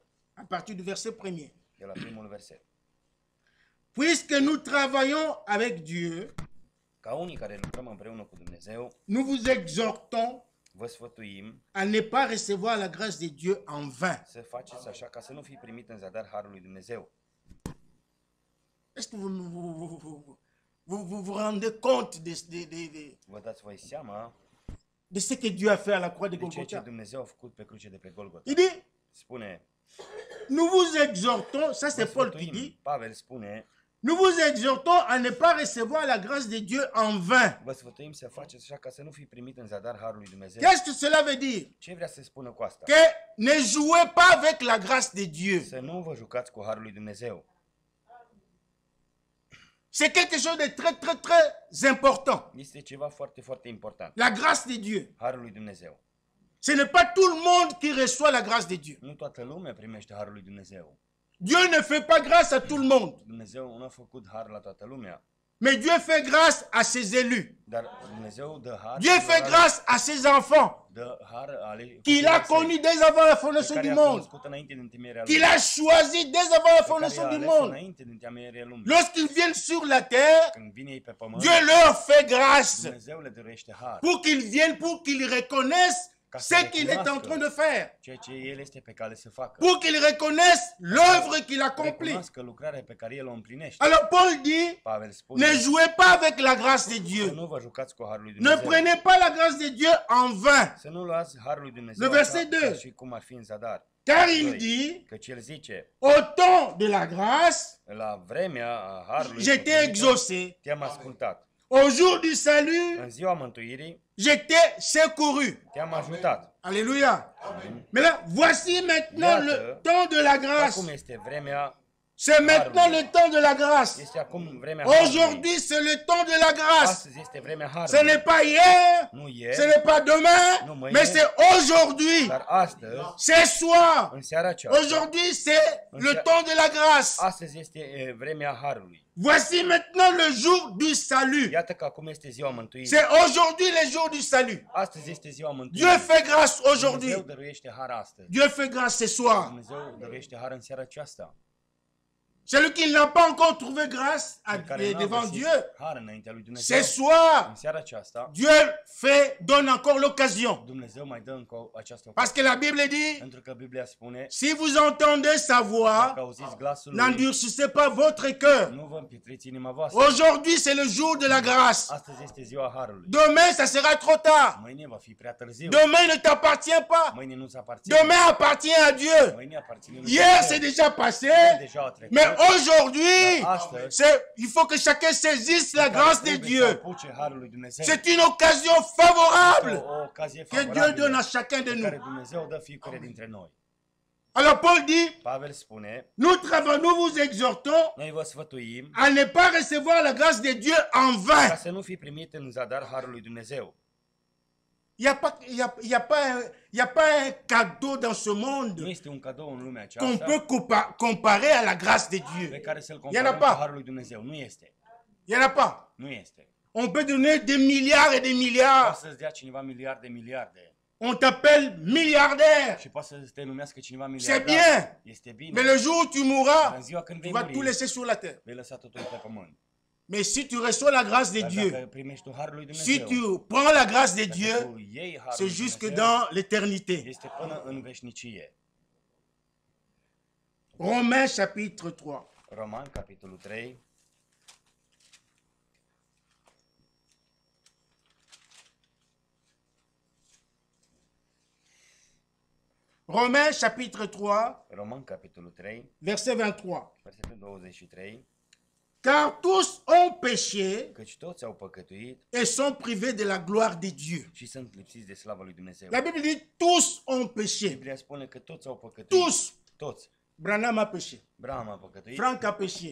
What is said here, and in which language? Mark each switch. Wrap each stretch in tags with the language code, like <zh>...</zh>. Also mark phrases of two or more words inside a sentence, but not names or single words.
<fr>à partir du verset 1er.</fr> <ro>de la primul verset.</ro> <fr>Puisque nous travaillons avec Dieu,</fr> <ro>Ca unii care lucrăm împreună cu Dumnezeu,</ro> <fr>nous vous exhortons</fr> <ro>vă sfătuim</ro> <fr>à ne pas recevoir la grâce de Dieu en vain.</fr> <ro>să faceți așa ca să nu fi primit în zadar harul lui Dumnezeu.</ro> <fr>Est-ce que vous rendez compte</fr> <ro>Vă dați voi seama</ro> <fr>de ce que Dieu a fait à la croix de</fr> <ro>de ceea ce</ro> <fr>Golgotha?</fr> <ro>Dumnezeu a făcut pe cruce de pe Golgota.</ro> <fr>Il dit,</fr> <ro>Spune,</ro> <fr>nous vous exhortons, ça</fr> <ro>vă</ro> <fr>c'est Paul qui</fr> <ro>sfătuim,</ro> <fr>dit,</fr> <ro>Pavel spune,</ro> <fr>nous vous exhortons à ne pas recevoir la grâce de Dieu en vain.</fr> <ro>vă sfătuim să faceți așa ca să nu fi primit în zadar harul lui Dumnezeu.</ro> <fr>Qu'est-ce que cela veut dire?</fr> <ro>Ce vrea să spună cu asta?</ro> <fr>Que ne jouez pas avec la grâce de Dieu.</fr> <ro>Să nu vă jucați cu harul lui Dumnezeu.</ro> <fr>C'est quelque chose de très, très, très important.</fr> <ro>Este ceva foarte, foarte important.</ro> <fr>La grâce de Dieu.</fr> <ro>Harul lui Dumnezeu.</ro> <fr>Ce n'est pas tout le monde qui reçoit la grâce de Dieu.</fr> <ro>Nu toată lumea primește harul lui Dumnezeu.</ro> <fr>Dieu ne fait pas grâce à tout le monde.</fr> <ro>Dumnezeu nu a făcut har la toată lumea,</ro> <fr>Mais Dieu fait grâce à ses élus.</fr> <ro>dar Dumnezeu dă har,</ro> <fr>Dieu fait grâce à ses enfants</fr> <ro>dă har ale</ro> <fr>qu'il a connus dès avant la fondation</fr> <ro>care</ro> <fr>du</fr> <ro>a</ro> <fr>monde,</fr> <ro>cunoscut înainte de întemeierea</ro> <fr>qu'il</fr> <ro>lumii,</ro> <fr>a choisi dès avant la</fr> <ro>pe care</ro> <fr>fondation</fr> <ro>i-a</ro> <fr>du</fr> <ro>ales</ro> <fr>monde.</fr> <ro>înainte de întemeierea lumii.</ro> <fr>Lorsqu'ils viennent sur la terre,</fr> <ro>Când vine ei pe pământ,</ro> <fr>Dieu leur fait grâce</fr> <ro>Dumnezeu le dăruiește har,</ro> <fr>pour qu'ils viennent, pour qu'ils reconnaissent ce qu'il est en train de faire,</fr> <ro>ceea ce El este pe cale să facă.</ro> <fr>pour qu'ils reconnaissent l'œuvre qu'il accomplit.</fr> <ro>Recunoască lucrarea pe care El o împlinește.</ro> <fr>Alors Paul dit,</fr> <ro>Pavel spune,</ro> <fr>ne jouez pas avec la grâce de</fr> <ro>să</ro> <fr>Dieu.</fr> <ro>nu vă jucați cu harul lui</ro> <fr>Ne</fr> <ro>Dumnezeu.</ro> <fr>prenez pas la grâce de Dieu en vain.</fr> <ro>Să nu luați harul lui Dumnezeu</ro> <fr>Le verset</fr> <ro>așa,</ro> <fr>2.</fr> <ro>ca și cum ar fi în zadar.</ro> <fr>Car il</fr> <ro>Doi.</ro> <fr>dit,</fr> <ro>Căci El zice,</ro> <fr>au temps de la grâce,</fr> <ro>la vremea harului</ro> <fr>j'étais exaucé.</fr> <ro>te-am ascultat.</ro> <fr>Au jour du salut,</fr> <ro>În ziua mântuirii</ro> <fr>j'étais secouru.</fr> <ro>te-am ajutat.</ro> <fr>Alléluia. Mais là, voici maintenant le temps de la grâce.</fr> <ro>Acum este vremea,</ro> <fr>C'est maintenant le temps de la grâce.</fr> <ro>este acum vremea harului.</ro> <fr>Aujourd'hui, c'est le temps de la grâce.</fr> <ro>Astăzi este vremea</ro> <fr>Ce</fr> <ro>harului.</ro> <fr>n'est pas hier,</fr> <ro>Nu</ro> <fr>ce</fr> <ro>ieri,</ro> <fr>n'est pas demain,</fr> <ro>Nu mâine.</ro> <fr>mais c'est aujourd'hui.</fr> <ro>dar astăzi,</ro> <fr>C'est soir.</fr> <ro>în seara aceasta,</ro> <fr>Aujourd'hui, c'est le temps de la grâce.</fr> <ro>astăzi este vremea harului.</ro> <fr>Voici maintenant le jour du salut.</fr> <ro>Iată că acum este ziua mântuirii.</ro> <fr>C'est aujourd'hui le jour du salut.</fr> <ro>Astăzi este ziua</ro> <fr>Dieu</fr> <ro>mântuirii.</ro> <fr>fait grâce</fr> <ro>Dumnezeu</ro> <fr>aujourd'hui.</fr> <ro>dăruiește har astăzi.</ro> <fr>Dieu fait grâce ce soir.</fr> <ro>Dumnezeu dăruiește har în seara aceasta.</ro> <fr>Celui qui n'a pas encore trouvé grâce</fr> <ro>Cel care n-a</ro> <fr>devant</fr> <ro>găsit</ro> <fr>Dieu,</fr> <ro>har înaintea lui Dumnezeu.</ro> <fr>ce soir,</fr> <ro>În seara aceasta,</ro> <fr>Dieu donne encore l'occasion.</fr> <ro>Dumnezeu mai dă încă această</ro> <fr>Parce</fr> <ro>ocazie.</ro> <fr>que la Bible dit,</fr> <ro>Pentru că Biblia spune,</ro> <fr>si vous entendez sa voix,</fr> <ro>dacă auziți glasul lui,</ro> <fr>n'endurcissez pas votre cœur.</fr> <ro>nu vă împietriți inima voastră.</ro> <fr>Aujourd'hui, c'est le jour de la grâce.</fr> <ro>Astăzi este ziua harului.</ro> <fr>Demain, ça sera trop tard.</fr> <ro>Mâine va fi prea târziu.</ro> <fr>Demain ne t'appartient pas.</fr> <ro>Mâine nu-ți aparține.</ro> <fr>Demain appartient à Dieu.</fr> <ro>Mâine aparține lui</ro> <fr>Hier,</fr> <ro>Dumnezeu.</ro> <fr>c'est déjà passé.</fr> <ro>Ieri deja a trecut.</ro> <fr>Mais aujourd'hui,</fr> <ro>Astăzi,</ro> <fr>il faut que chacun saisisse la grâce de</fr> <ro>trebuie să</ro> <fr>Dieu.</fr> <ro>apuce harul lui Dumnezeu.</ro> <fr>C'est une occasion favorable</fr> <ro>O ocazie</ro> <fr>que Dieu</fr> <ro>favorabilă</ro> <fr>donne à chacun de</fr> <ro>pe care</ro> <fr>nous.</fr> <ro>Dumnezeu dă fiecare dintre noi.</ro> <fr>Alors Paul dit,</fr> <ro>Pavel spune,</ro> <fr>nous vous exhortons</fr> <ro>noi vă sfătuim</ro> <fr>à ne pas recevoir la grâce de Dieu en</fr> <ro>ca</ro> <fr>vain.</fr> <ro>să nu fi primit în zadar harul lui Dumnezeu.</ro> <fr>Il n'y a pas un cadeau dans ce</fr> <ro>Nu</ro> <fr>monde</fr> <ro>este un cadou în lumea</ro> <fr>qu'on</fr> <ro>aceasta</ro> <fr>peut comparer à la grâce de</fr> <ro>pe</ro> <fr>Dieu.</fr> <ro>care să-l</ro> <fr>Il n'y en a</fr> <ro>comparăm cu</ro> <fr>pas.</fr> <ro>harul lui Dumnezeu. Nu este.</ro> <fr>Il n'y en a pas.</fr> <ro>Nu este.</ro> <fr>On peut donner des milliards et des</fr> <ro>Poate</ro> <fr>milliards.</fr> <ro>să-ți dea cineva miliarde.</ro> <fr>On t'appelle milliardaire.</fr> <ro>Și poate să te numească cineva</ro> <fr>C'est</fr> <ro>miliardar.</ro> <fr>bien.</fr> <ro>Este bine.</ro> <fr>Mais le jour où tu</fr> <ro>Dar</ro> <fr>mourras,</fr> <ro>în ziua când tu vei</ro> <fr>vas tout</fr> <ro>muri,</ro> <fr>laisser sur la terre.</fr> <ro>vei lăsa totul pe pământ.</ro> <fr>Mais si tu reçois la grâce de</fr> <ro>Dar</ro> <fr>Dieu,</fr> <ro>dacă primești tu harul lui</ro> <fr>si</fr> <ro>Dumnezeu,</ro> <fr>tu prends la grâce de</fr> <ro>dacă</ro> <fr>Dieu,</fr> <ro>tu iei harul</ro> <fr>c'est</fr> <ro>lui</ro> <fr>jusque</fr> <ro>Dumnezeu,</ro> <fr>dans l'éternité.</fr> <ro>este până în veșnicie.</ro> <fr>Romains chapitre 3.</fr> <ro>Roman, capitolul 3,</ro> <fr>Romains chapitre 3,</fr> <ro>Roman, capitolul 3,</ro> <fr>verset 23.</fr> <ro>versetul 23,</ro> <fr>Car tous ont péché</fr> <ro>căci toți au păcătuit</ro> <fr>et sont privés de la gloire de Dieu.</fr> <ro>și sunt lipsiți de slava lui Dumnezeu.</ro> <fr>La Bible dit tous ont péché.</fr> <ro>Biblia spune că toți au păcătuit.</ro> <fr>Tous.</fr> <ro>Toți.</ro> <fr>Branham a péché.</fr> <ro>Braham a păcătuit,</ro> <fr>Franck a péché.</fr>